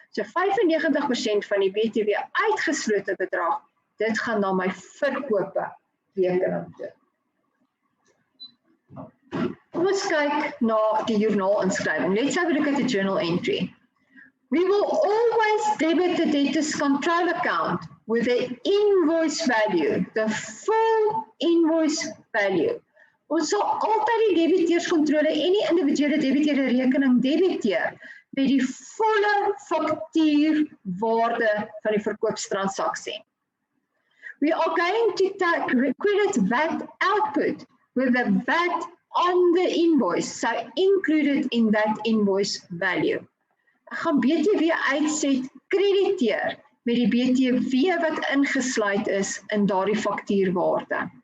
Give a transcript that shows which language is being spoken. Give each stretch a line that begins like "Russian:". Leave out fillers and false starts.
Afrikaans: So 95% van die BTW uitgeslote bedrag, dit gaan na my verkope rekening toe. Kom ons kyk na die joernaalinskrywing.
English: Let's have a look at the journal entry. We will always debit the debtors control account with the invoice value, the full invoice value.
Afrikaans: Ons sal altyd die debiteurskontrole en die individuele debiteure rekening debiteer met die volle faktuurwaarde van die verkoopstransaksie.
English: We are going to take credit VAT output with the VAT on the invoice, so included in that invoice value.
Afrikaans: Ek gaan BTW uitset krediteer met die BTW wat ingesluit is in daardie faktuurwaarde.